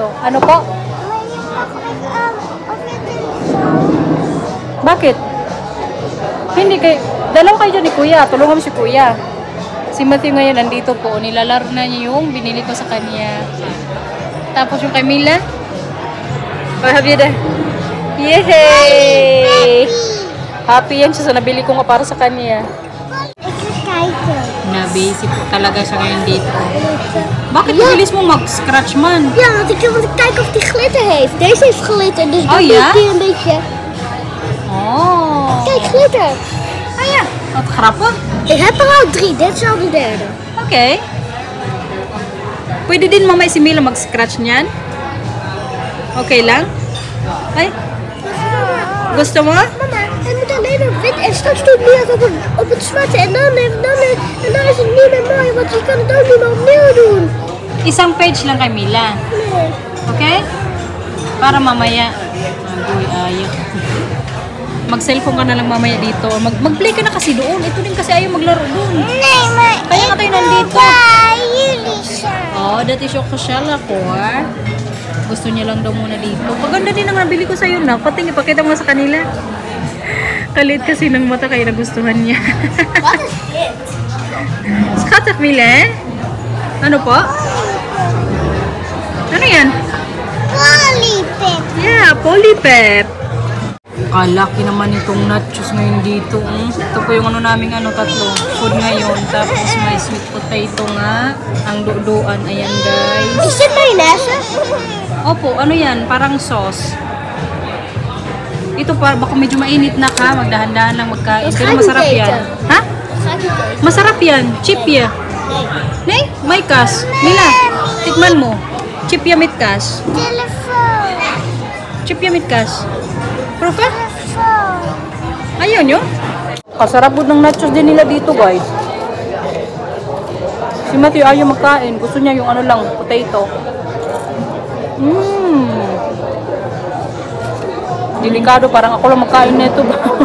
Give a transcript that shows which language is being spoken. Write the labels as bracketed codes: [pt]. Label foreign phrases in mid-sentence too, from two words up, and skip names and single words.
[tl] Ano po? Bakit? Hindi kay dalaw kayo dyan ni Kuya. Tulungan mo si Kuya. Si Matthew ngayon nandito po. Nilalaro na niya yung binili ko sa kanya. Tapos yung kay Mila. [en] Oh, have you there? Yay! [tl] Happy yan siya sa nabili ko nga para sa kanya. [nl] Ik ga kijken. [tl] Na-busy po talaga siya ngayon dito. Bakit bilis mo mag-scratch man? [nl] Ja, want ik kijk of die glitter heeft. Deze heeft glitter, dus Oh, dan ja? moet die een beetje... Oh. Kijk, glitter. Ah ja, wat grappig. Ik heb er al 3, dit is al de derde. Oké. [tl] Pwede din mamay si Mila mag-scratch niyan. Okay lang? Ay, gusto mo? [nl] Mama, hij moet alleen maar wit en straks doet Mia het op het zwarte. En dan is het niet meer mooi, want je kan het ook niet meer opnieuw doen. [tl] Isang page lang kay Mila. [nl] Nee. [tl] Okay? Para mamaya. Agoy, ayaw. Mag-cellphone ka na lang mamaya dito. Mag-play ka na kasi doon. Ito din kasi ayaw maglaro doon. [nl] Nee, maar [tl] Kaya nga tayo nandito. [nl] jullie zijn. Oh, dat is ook gezellig hoor. [tl] Gusto niya lang daw muna dito. Paganda din ang nabili ko sa'yo na. Pati ipakita mo sa kanila. Kalit kasi ng mata kaya nagustuhan niya. [nl] Wat is dit? Schattig, [tl] Mila. Ano po? Ano yan? Polypip. [en] Yeah, polypep. [tl] Kalaki naman itong nachos ngayon dito. Ito po yung ano naming tatlo. Food ngayon. Tapos may sweet potato nga. Ang duduan. Ayan guys. [nl] Is dit mayonaise? [tl] Opo, ano yan? Parang sauce. Ito baka medyo mainit na ka. Magdahan-dahan lang magkain. Pero masarap yan. Ha? Masarap yan. Chip ya. Nee? May kas. Mila, tikman mo. [nl] Chip ya mit kas. Telefoon. Chip ya mit kas. Profe? Telefoon. [tl] Ayaw nyo? Kasarap po ng nachos din nila dito guys. Si Matthew ayaw magkain. Gusto niya yung ano lang, potato. Delikado, parang ako lang magkain nito ba?